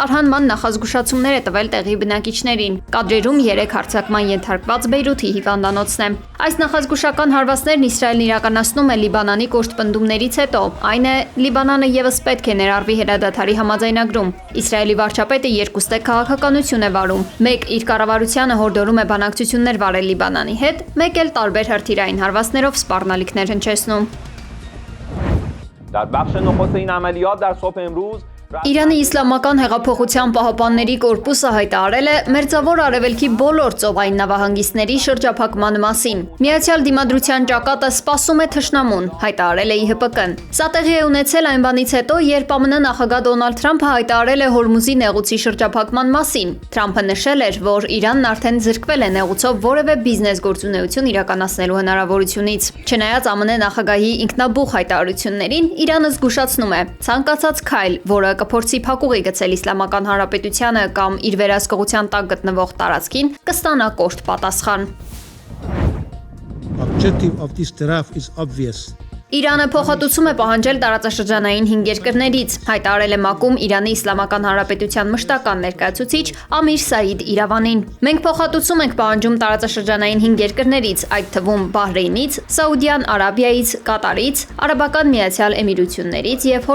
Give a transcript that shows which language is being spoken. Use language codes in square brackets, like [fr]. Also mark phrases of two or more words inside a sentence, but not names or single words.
[hy] Տարհանման նախազգուշացումներ է տվել տեղի բնակիչներին։ Կադրերում 3 հարձակման ենթարկված Բեյրութի հիվանդանոցն է։ Այս նախազգուշական հարվածներն Իսրայելն իրականացնում է Լիբանանի կոշտպնդումներից հետո, այն է, Լիբանանը ևս պետք է ներառվի հրադադարի համաձայնագրում։ Իսրայելի վարչապետը երկուստեք քաղաքականություն է վարում։ Մեկ իր կառավարությանը հորդորում է բանակցություններ վարել Լիբանանի հետ, մեկ էլ տարբեր հրթիռային հարվածներով սպառնալիքներ հնչեցնում։ [fa] در بخش نخست این عملیات در صبح امروز [hy] Իրանի իսլամական հեղափոխության պահապանների կորպուսը հայտարարել է Մերձավոր Արևելքի բոլոր ծովային նավահանգիստների շրջափակման մասին։ Միացյալ Դիմադրության ճակատը սպասում է թշնամուն, հայտարարել է ԻՀՊԿ-ն։ Սա տեղի է ունեցել այն բանից հետո, երբ ԱՄՆ նախագահ Դոնալդ Թրամփը հայտարարել է Հորմուզի նեղուցի շրջափակման մասին։ Թրամփը նշել էր, որ Իրանն արդեն զրկվել է նեղուցով որևէ բիզնես գործունեություն իրականացնելու հնարավորությունից։ Չնայած ԱՄՆ նախագահի ինքնաբուխ հայտարարություններին, Իրանը զգուշացնում է, ցանկացած քայլ, որը կփորձի փակուղի գցել Իսլամական Հանրապետությանը կամ իր վերահսկողության տակ գտնվող տարածքին, կստանա կոշտ պատասխան։ [en] Objective of this tariff is obvious. [hy] Իրանը փոխհատուցում է պահանջել տարածաշրջանային 5 երկրներից, հայտարարել է ՄԱԿ-ում Իրանի Իսլամական Հանրապետության մշտական ներկայացուցիչ Ամիր Սաիդ Իրավանին։ Մենք փոխհատուցում ենք պահանջում տարածաշրջանային 5 երկրներից, այդ թվում Բահրեյնից, Սաուդյան Արաբիայից, Կատարից, Արաբական Միացյալ Էմիրություններից եւ